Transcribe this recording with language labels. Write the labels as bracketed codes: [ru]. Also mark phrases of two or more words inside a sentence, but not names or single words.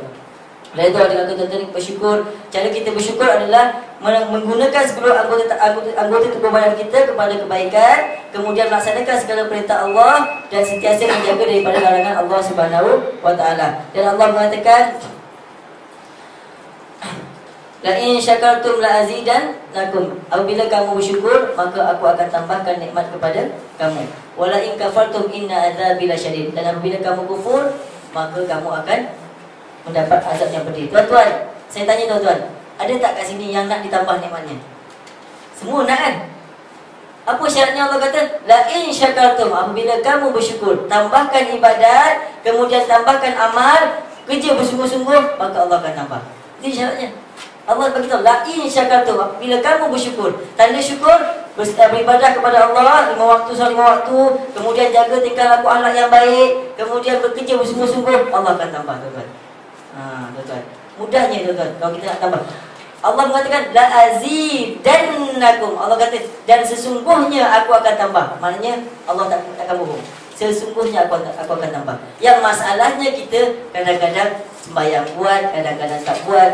[ms] Lalu itu adalah tuan-tuan bersyukur. Cara kita bersyukur adalah menggunakan seluruh anggota tubuh badan kita kepada kebaikan, kemudian melaksanakan segala perintah Allah dan sentiasa menjaga daripada larangan Allah [ar] سبحانه وتعالى. [ms] Dan Allah mengatakan, [ar] لئن شكرتم لأزيدنكم. [ms] Apabila kamu bersyukur, maka aku akan tambahkan nikmat kepada kamu. [ar] ولئن كفرتم إن عذابي لشديد. [ms] Dan apabila kamu kufur, maka kamu akan mendapat azab yang pedih. Tuan-tuan, saya tanya tuan-tuan, ada tak kat sini yang nak ditambah nikmatnya? Semua nak kan? Apa syaratnya? Allah kata, [ar] لئن شكرتم, [ms] apabila kamu bersyukur, tambahkan ibadat, kemudian tambahkan amal, kerja bersungguh-sungguh, maka Allah akan tambah. Itu syaratnya. Allah beritahu, [ar] لئن شكرتم, [ms] apabila kamu bersyukur. Tanda syukur, beribadah kepada Allah 5 waktu soal 5 waktu, kemudian jaga tingkah laku akhlak yang baik, kemudian bekerja bersungguh-sungguh, Allah akan tambah, tuan-tuan. Tuan-tuan, mudahnya tuan-tuan kalau kita nak tambah. Allah mengatakan [ar] لأزيدنكم. [ms] Allah kata, dan sesungguhnya aku akan tambah. Maknanya Allah takkan bohong. Sesungguhnya aku akan tambah. Yang masalahnya kita kadang-kadang sembahyang buat, kadang-kadang tak buat.